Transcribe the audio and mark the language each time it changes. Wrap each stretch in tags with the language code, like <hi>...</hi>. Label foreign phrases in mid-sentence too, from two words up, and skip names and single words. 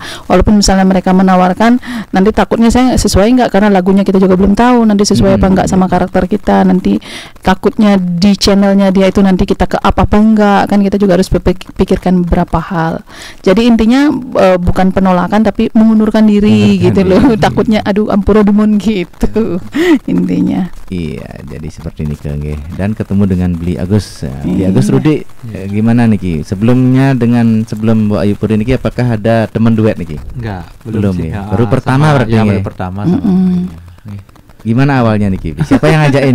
<id>Walaupun misalnya mereka menawarkan, nanti takutnya saya sesuai nggak, karena lagunya kita juga belum tahu nanti sesuai apa enggak sama karakter kita. Nanti takutnya di channelnya dia itu nanti kita ke apa enggak, kan kita juga harus pikirkan beberapa hal. Jadi intinya bukan penolakan tapi mengundurkan diri gitu loh. Takutnya</id> <ban>ampura dumun</ban> <id>gitu intinya. Iya, jadi seperti ini dan ketemu dengan Beli Agus. Beli Agus Rudi, gimana nih Ki? Sebelum Mbak Ayu Puri Niki apakah ada teman duet nih Ki? Enggak, belum sih. ya. Baru pertama berarti ya. Baru pertama sama. Gimana awalnya nih Ki? Siapa yang ngajakin?</id>